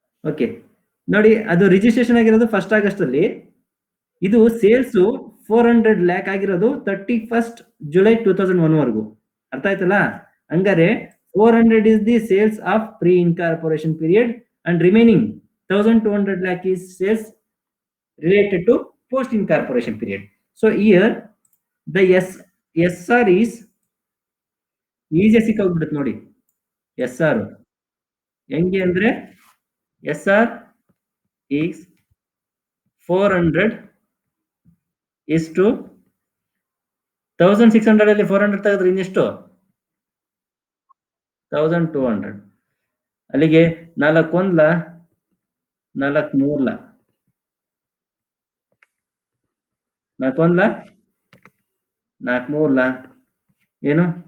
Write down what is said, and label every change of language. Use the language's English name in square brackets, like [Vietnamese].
[Kannada] Okay ನೋಡಿ, ಅದು registration ಆಗಿರೋದು 1st ಆಗಸ್ಟ್ ಅಲ್ಲಿ. ಇದು ಸೇಲ್ಸ್ 400 ಲ್ಯಾಕ್ ಆಗಿರೋದು 31st ಜುಲೈ 2001 ವರೆಗೂ. ಅರ್ಥ ಆಯ್ತಲ್ಲ? [English] ಹಂಗಾರೆ 400 is the sales of pre incorporation period and remaining 1200 lakh is sales related to post incorporation period. So here the SR is easy [Kannada] ಸಿಕ್ಕಾಗ್ಬಿಡುತ್ತೆ ನೋಡಿ. SR ಹೆಂಗೆ ಅಂದ್ರೆ [English] SR is 400 is to 1600 [Kannada] ಅಲ್ಲಿ 400 ತೆಗೆದ್ರೆ ಇನ್ನೆಷ್ಟು? 1200. ಅಲ್ಲಿಗೆ 4 1 4 3 4 1 4 3 ಏನು?